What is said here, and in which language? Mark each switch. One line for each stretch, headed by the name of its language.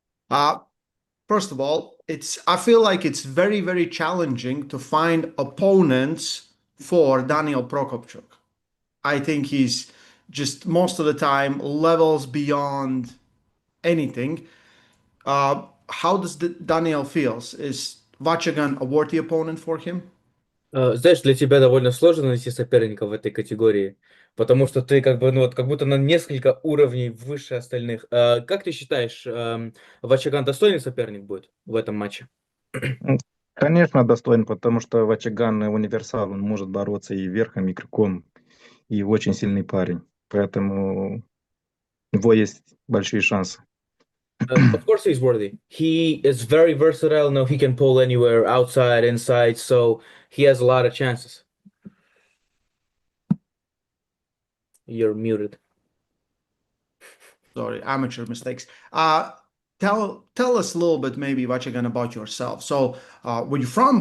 English: Uh, First of all, I feel like it's very, very challenging to find opponents for Daniel Procopciuc. I think he's just most of the time levels beyond anything. How does Daniel feels? Is Vachagan a worthy opponent for him?
Russian: Знаешь, для тебя довольно сложно найти соперника в этой категории, потому что ты как бы, ну вот, как будто на несколько уровней выше остальных. Как ты считаешь, Вачаган достойный соперник будет в этом матче? конечно, достоин, потому что Вачаган универсал, он может бороться и верхом, и крюком, и очень сильный парень. Поэтому у него есть большие шансы.
English: Of course he's worthy. He is very versatile. Now he can pull anywhere, outside, inside, so he has a lot of chances. You're muted. Sorry, amateur mistakes. Tell us a little bit, maybe Vachagan, about yourself. So, where you from?